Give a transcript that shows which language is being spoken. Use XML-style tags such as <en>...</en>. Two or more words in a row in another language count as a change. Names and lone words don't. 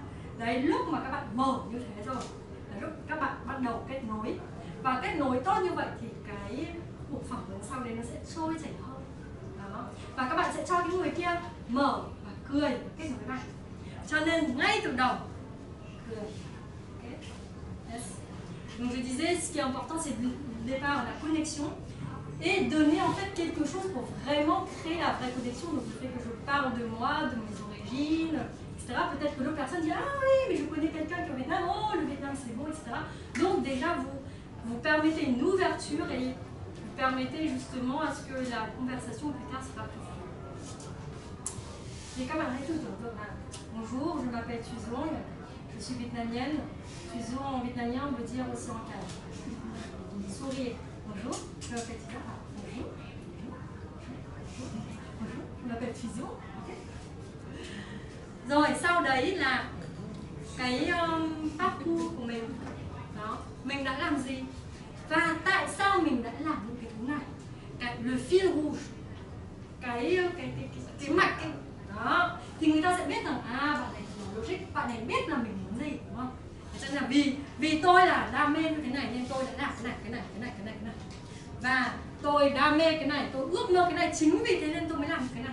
<vi>Đấy, lúc mà các bạn mở như thế rồi là lúc các bạn bắt đầu kết nối, và kết nối tốt như vậy thì cái cuộc phỏng vấn sau đấy nó sẽ trôi chảy hơn. Đó. Và các bạn sẽ cho cái người kia mở và cười và kết nối với bạn. Cho nên ngay từ đầu cười.</vi> <en>Okay. Yes.</en> <fr>Donc je disais, ce qui est important, c'est le départ, la connexion, et donner en fait quelque chose pour vraiment créer la vraie connexion. Donc le fait que je parle de moi, de mes origines, etc. Peut-être que l'autre personne dit ah oui, mais je connais quelqu'un qui est au Vietnam, le Vietnam c'est beau, etc. Donc déjà vous permettez une ouverture et vous permettez justement à ce que la conversation plus tard sera plus fluide.</fr> <vi>Et các bạn hãy thử tưởng tượng là</vi> <fr>bonjour, je m'appelle Thuy Dương, je suis vietnamienne. Thuy Dương en vietnamien on veut dire aussi en calme. Souriez. Bonjour, je m'appelle Thuy Dương. Bonjour. Bonjour, je m'appelle Thuy Dương.</fr> <vi>Rồi sau đấy là cái parcours của mình. Đó, mình đã làm gì và tại sao mình đã làm những cái thứ này, cái</vi> <fr>le fil rouge,</fr> <vi>cái mạch ấy. Đó, thì người ta sẽ biết rằng bạn này là logic, bạn này biết là mình muốn gì, đúng không? Cho nên là vì tôi là đam mê như thế này nên tôi đã làm cái này. Và tôi đam mê cái này, tôi ước mơ cái này, chính vì thế nên tôi mới làm cái này.</vi>